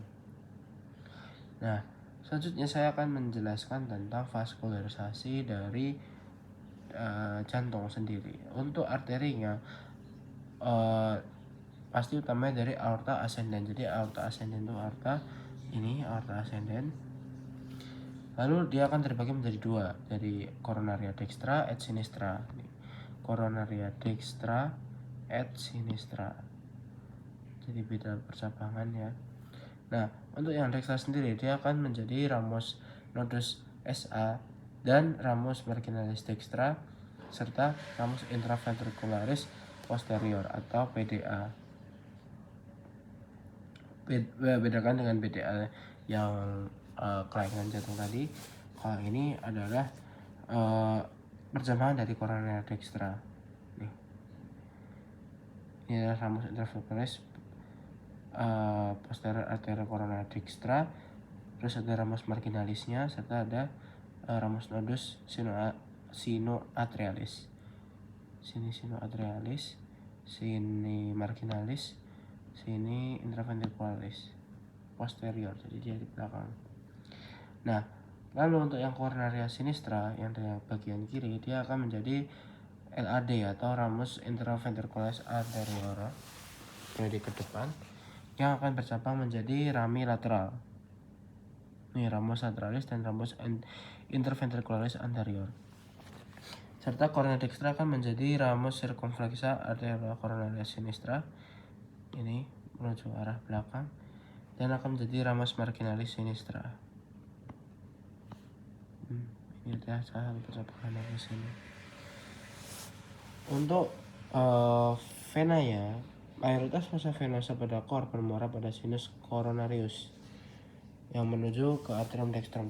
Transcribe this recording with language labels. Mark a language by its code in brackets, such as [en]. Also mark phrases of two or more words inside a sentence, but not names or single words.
[id] Nah, selanjutnya saya akan menjelaskan tentang vaskularisasi dari jantung sendiri. Untuk arterinya pasti utamanya dari [la] aorta ascendens. [id] Jadi [la] aorta ascendens [id] itu [la] aorta ascendens. [id] Lalu dia akan terbagi menjadi dua, dari [la] coronaria dextra et sinistra. Coronaria dextra et sinistra. [id] Jadi beda percabangan ya. Nah, untuk yang dextra sendiri dia akan menjadi [la] ramus nodus SA [id] dan [la] ramus marginalis dextra [id] serta [la] ramus intraventricularis posterior [id] atau PDA. Bedakan dengan PDA yang kelainan jantung tadi, kalau ini adalah perjamahan dari coronaria dextra. Nih, ini adalah [la] ramus intraventricularis posterior arteria coronaria dextra, [id] terus ada ramus marginalisnya serta ada [la] ramus nodus sinoatrialis. [id] Sini sinoatrialis, sini marginalis, sini intraventricularis posterior, jadi dia di belakang. Nah, lalu untuk yang [la] coronaria sinistra [id] yang di bagian kiri, dia akan menjadi LAD atau [la] ramus intraventricularis anterior, [id] jadi ke depan, yang akan bercabang menjadi [la] rami lateral. [id] Ini [la] ramus lateralis [id] dan [la] ramus interventricularis anterior. [id] Serta [la] coronaria dextra [id] akan menjadi [la] ramus circumflexa arteria coronaria sinistra, [id] ini menuju arah belakang, dan akan menjadi [la] ramus marginalis sinistra. [id] Ini adalah salah satu percabangan yang di sini. Untuk venanya, mayoritas [la] massa venosa [id] pada kor bermuara pada [la] sinus coronarius [id] yang menuju ke [la] atrium dextrum.